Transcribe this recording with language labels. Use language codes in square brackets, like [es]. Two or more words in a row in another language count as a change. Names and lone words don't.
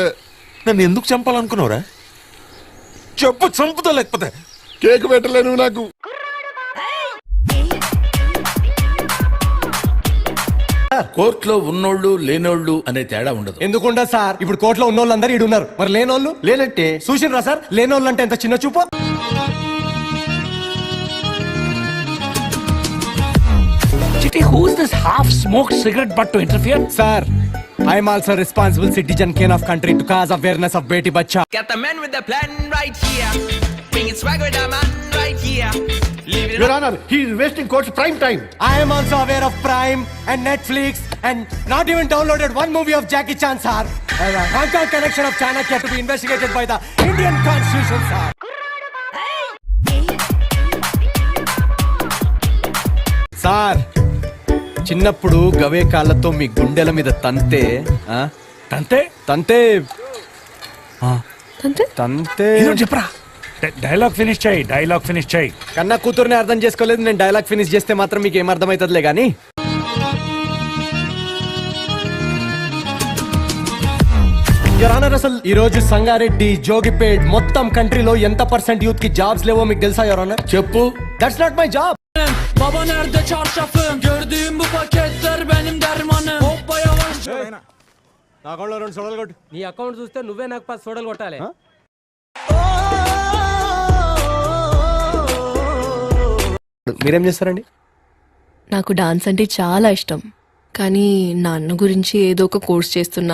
[te] నన్ను ఎందుకు చంపాలనుకున్నావురా? చెప్పు, చంపుతా లేకపోతే. కేక్ పెట్టలేను నాకు. కోర్టులో ఉన్నోళ్ళు లేనోళ్ళు అనే తేడా ఉండదు. ఎందుకుంటా సార్? ఇప్పుడు కోర్టులో ఉన్నోళ్ళు అందరూ ఈడు ఉన్నారు, మరి లేనోళ్ళు లేనంటే చూసిర్రా సార్? లేనోళ్ళు అంటే ఎంత చిన్న చూపు. [en] Chitty, who is this half-smoked cigarette butt to interfere? Sir, I am also responsible citizen king of country to cause awareness of Beti Bacha. Got the man with the plan right here. Bring it swag with the man right here. Leave it యువర్ up. Honour, he is wasting court's prime time. I am also aware of Prime and Netflix and not even downloaded one movie of Jackie Chan, sir. Hong Kong connection of Chanakya to be investigated by the Indian Constitution, sir. [te] సార్, చిన్నప్పుడు గవే కాళ్ళతో మీ గుండెల మీద తంతే అంతే తంతే అంతే. తంతే ఏదో చెప్పరా. [en] dialogue finish [te] చేయి, [en] dialogue finish [te] చేయి. కన్నా కూతుర్ని అర్థం చేసుకోలేదు, నేను [en] dialogue finish [te] చేస్తే మాత్రం మీకు ఏం అర్థమవుతుందిలే కానీ. [en] your honour, [te] అసలు ఈ రోజు సంగారెడ్డి, జోగిపేట్ మొత్తం కంట్రీలో ఎంత % యూత్ కి జాబ్స్ లేవో మీకు తెలుసా [en] your honour? [te] చెప్పు. [en] That's not my job. [tr] Baba nerede çarşafım? Gördüğüm bu paketler benim dermanım. Hoppa yavaş. [te] నా అకౌంట్లో 2 సోడాలు కొట్టు. నీ అకౌంట్ చూస్తే నువ్వే నాకు 10 సోడాలు కొట్టాలి. మీరేం చేస్తారండి? నాకు డాన్స్ అంటే చాలా ఇష్టం, కానీ నాన్న గురించి ఏదో ఒక కోర్స్ చేస్తున్నా.